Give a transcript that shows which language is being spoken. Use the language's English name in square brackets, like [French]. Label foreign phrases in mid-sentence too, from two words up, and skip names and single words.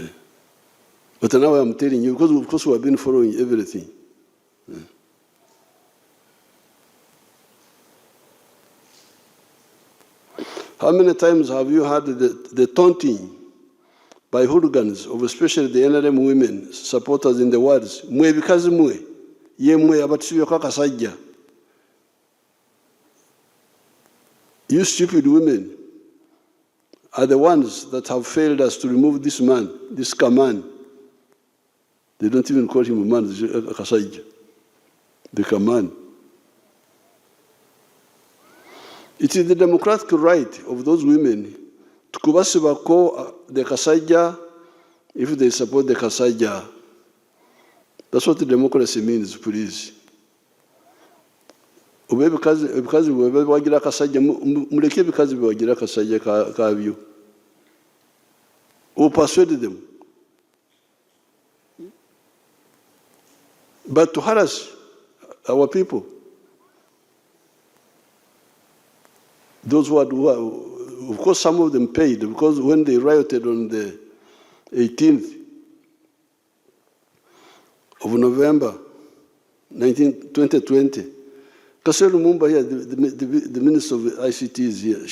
[English] But now I'm telling you, because of course we have been following everything. Yeah. How many times have you heard the taunting by hooligans of especially the NRM women supporters in the words, [Ganda] "Mwe bikazi mwe, ye mwe abatisibye kwa Akasaggya." [English] You stupid women are the ones that have failed us to remove this man, this Kaman. They don't even call him a man, Akasaggya. The Kaman. It is the democratic right of those women to kubasibako the Akasaggya if they support the Akasaggya. That's what democracy means, please. [Ganda] Ube ebikazi bwe bagira Akasaggya muleke ebikazi bwe bagira Akasaggya kabyo. [English] Who persuaded them? But to harass our people, those who are, of course, some of them paid, because when they rioted on the 18th of November 2020, Kasero Lumumba here, the Minister of ICT is here.